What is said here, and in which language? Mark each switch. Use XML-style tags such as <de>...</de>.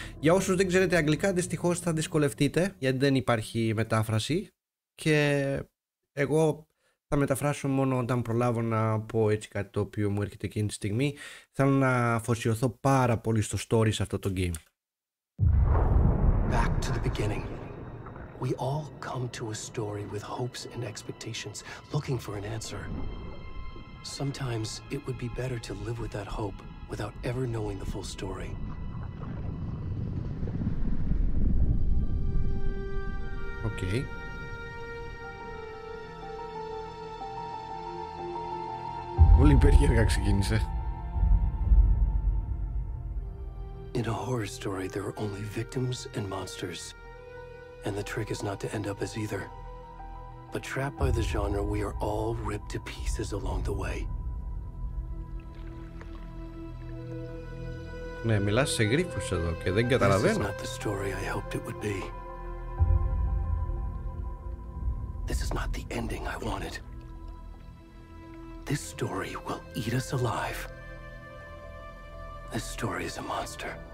<el>Για όσους δεν ξέρετε αγγλικά, δυστυχώς θα δυσκολευτείτε, γιατί δεν υπάρχει μετάφραση. Και εγώ θα μεταφράσω μόνο όταν προλάβω να πω έτσι κάτι το οποίο μου έρχεται εκείνη τη στιγμή. Θέλω να αφοσιωθώ πάρα πολύ στο story σε αυτό το game.</el> <en>Back to the beginning. We all come to a story with hopes and expectations, looking for an answer. Sometimes it would be better to live with that hope without ever knowing the full story. Okay.</en> <el>Πολύ περίεργα ξεκίνησε.</el> <en>In a horror story, there are only victims and monsters. And the trick is not to end up as either. But trapped by the genre, we are all ripped to pieces along the way.</en> <el>Ναι, μιλάς σε γρίφους εδώ και δεν καταλαβαίνω.</el> <en>This is not the story I hoped it would be. This is not the ending I wanted. This story will eat us alive. This story is a monster.</en>